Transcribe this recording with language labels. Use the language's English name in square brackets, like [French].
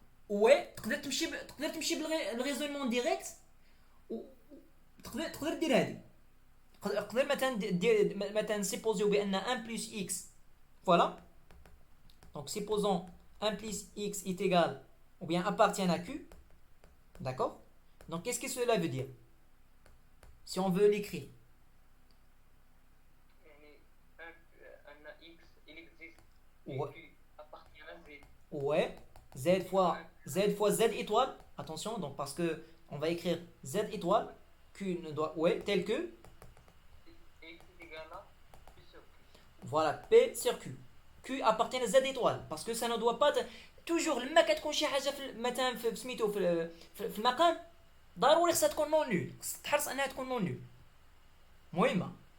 [Arabic] Ouais, تقدر تمشي بالريزونمون ديريكت تقدر دير هذه. تقدر مثلا دير مثلا نسيبوزيو بان 1 بلس x voilà. [French] Donc supposons 1 plus x est égal ou bien appartient à q. D'accord. Donc qu'est-ce que cela veut dire si on veut l'écrire? [Arabic] يعني أن X [French] il existe Ouais. et Q appartient à Z. Ouais, z fois z étoile. Attention, donc parce que on va écrire z étoile q ne doit ouais tel que X est égal à Q sur Q. voilà p sur q. q appartient à z étoile parce que ça ne doit pas toujours [Arabic] لما كتكون شي حاجه مثلا في سميتو في المقام ضروري خصها تكون نون نول. خصك تحرص انها تكون نون نول مهمه.